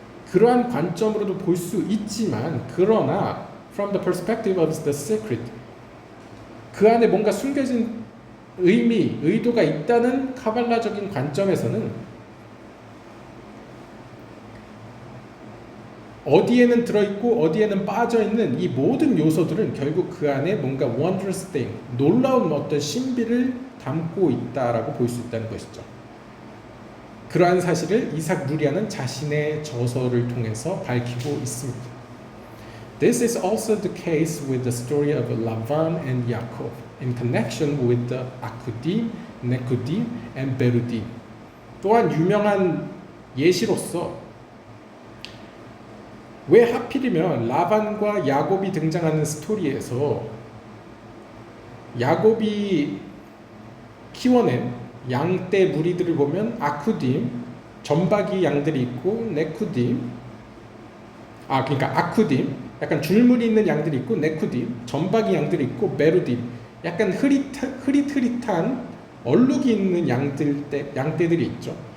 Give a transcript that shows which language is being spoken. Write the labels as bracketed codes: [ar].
[ko] 그러한 관점으로도 볼 수 있지만 그러나 [en] from the perspective of the secret [ko] 그 안에 뭔가 숨겨진 의미, 의도가 있다는 카발라적인 관점에서는 어디에는 들어있고 어디에는 빠져있는 이 모든 요소들은 결국 그 안에 뭔가 [en] wondrous thing, [ko] 놀라운 어떤 신비를 담고 있다라고 볼 수 있다는 것이죠. 그러한 사실을 이삭 루리아는 자신의 저서를 통해서 밝히고 있습니다. [en] This is also the case with the story of Lavan and Yaakov in connection with the Akudim, Nekudim, and Berudim. [ko] 또한 유명한 예시로서 왜 하필이면 라반과 야곱이 등장하는 스토리에서 야곱이 키워낸 양떼 무리들을 보면 아쿠딤, 점박이 양들이 있고 네쿠딤, 그러니까 아쿠딤, 약간 줄무늬 있는 양들이 있고 네쿠딤, 점박이 양들이 있고 베루딤, 약간 흐릿흐릿한 얼룩이 있는 양떼들이 있죠.